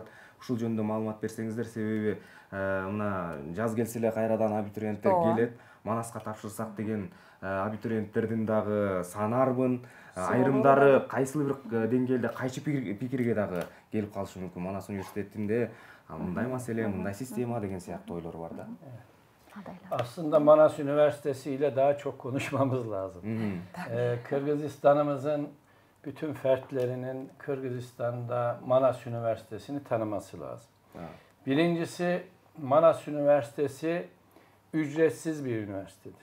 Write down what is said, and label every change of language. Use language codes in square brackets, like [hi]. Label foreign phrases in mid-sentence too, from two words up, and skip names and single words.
[ky] Ушул жөнүндө маалымат берсеңиздер, себеби мына жаз келсе эле кайрадан абитуриенттер келет. Манаска тапшырсак деген абитуриенттердин дагы саны арбын. Айрымдары кайсыл бир деңгээлде кайчы пикирге дагы келип калышы мүмкүн. Манас университетинде мындай маселе, мындай система деген сыяктуу ойлор бар да. [tr] Aslında Manas Üniversitesi ile daha çok konuşmamız lazım. Kırgızistan'ımızın bütün fertlerinin Kırgızistan'da Manas Üniversitesi'ni tanıması lazım. Birincisi, Manas Üniversitesi ücretsiz bir üniversitedir.